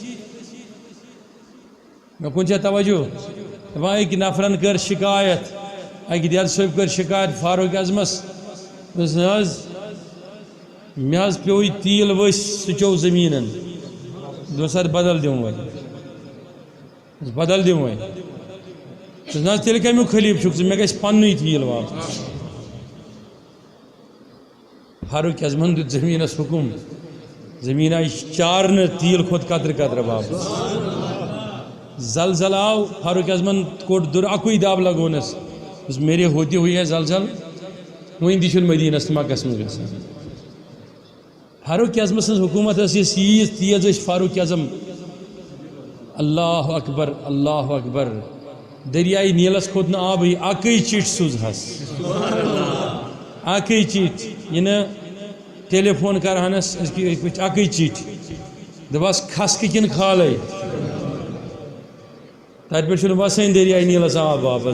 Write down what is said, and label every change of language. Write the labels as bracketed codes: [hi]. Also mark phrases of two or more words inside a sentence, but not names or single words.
[ks] مےٚ کُن چھا توجہ دپان أکۍ نفرن کٔر شکایت اکہِ دٮ۪ل صٲب کٔر شکایت فاروق اعظمس دوٚپُس نہ حظ مےٚ حظ پیوٚو یہِ تیٖل ؤسۍ سُہ چیوٚو زٔمیٖنن دوٚپُس ادٕ بدل دِمہٕ وۄنۍ بدل دِمہٕ وۄنۍ دوٚپُس نہ حظ تیٚلہِ کمیُک خلیٖف چھُکھ ژٕ مےٚ گژھِ پننُے تیٖل واپس فاروق اعظمن دیُت زٔمیٖنس حُکُم زٔمیٖن آیہِ چارنہٕ تیٖل کھوٚت قطرٕ قطرٕ واپس زلزل آو فاروق اعظمن کوٚڑ دُر اکُے دب لگونس دوٚپُس [ur] میرے ہوتے ہوئے [ks] ہے زلزل وۄنۍ تہِ چھُنہٕ مدیٖنس تہٕ مکس منٛز گژھان فاروق اعظم سٕنٛز حکوٗمت ٲس یہِ ییٖژ تیز ٲسۍ فاروق اعظم اللہ اکبر دریایہِ نیٖلس کھوٚت نہٕ آبٕے اکٕے چِٹھۍ سوٗزہس اکٕے چِٹھۍ یہِ نہٕ ٹیلی فون کرہانس اکٕے چِٹھۍ دپہس کھسکہٕ کِنہٕ کھالے تتہِ پٮ۪ٹھ چھُنہٕ وسٲنۍ دریایہِ نیٖلس آب واپس